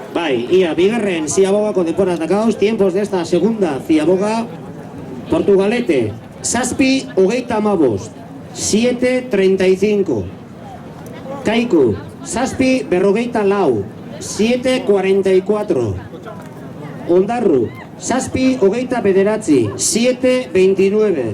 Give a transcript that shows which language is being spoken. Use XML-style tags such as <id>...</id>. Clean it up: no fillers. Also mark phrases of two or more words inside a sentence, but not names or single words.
<eu>Bai, ia, bigarren Ziabogako denbora dakauz,</eu> <es>tiempos de esta segunda Ziaboga, Portugalete,</es> <eu>Zazpi, hogeita amabost,</eu> <es>7.35.</es> <eu>Kaiku, Zazpi, berrogeita lau, 7.44. Ondarru, Zazpi, hogeita bederatzi, 7.29.</eu>